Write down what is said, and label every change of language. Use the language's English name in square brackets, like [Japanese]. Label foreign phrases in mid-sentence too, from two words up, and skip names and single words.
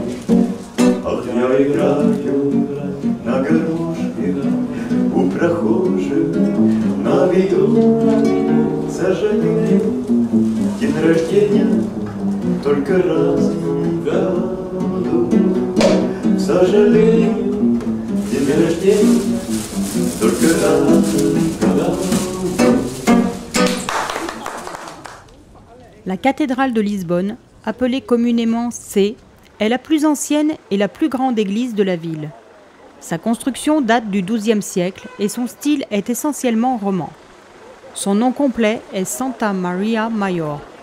[Russian] Ах, я играю на гармошке у прохожих на виду. Сожалею, день рождения только раз в году. Сожалею, день рождения только раз в году. [French] La cathédrale de Lisbonne, appelée communément C, est la plus ancienne et la plus grande église de la ville. Sa construction date du XIIe siècle et son style est essentiellement roman. Son nom complet est Santa Maria Maior.